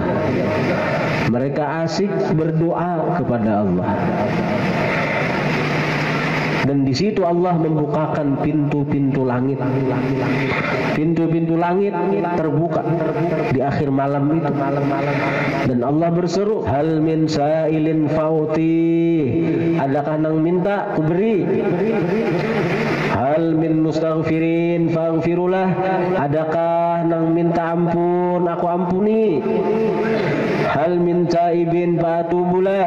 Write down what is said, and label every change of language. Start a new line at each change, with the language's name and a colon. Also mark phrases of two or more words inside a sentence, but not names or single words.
Indonesian: Mereka asik berdoa kepada Allah. Dan di situ Allah membukakan pintu-pintu langit. Pintu-pintu langit terbuka di akhir malam itu. Dan Allah berseru,
Arabic: هل من سائل فأعطيه.
Banjar: Adakah nang minta ku beri?
Arabic: هل من مستغفر فأغفر له.
Banjar: Adakah nang minta ampun, aku ampuni.
Arabic: هل من تائب فأتوب عليه.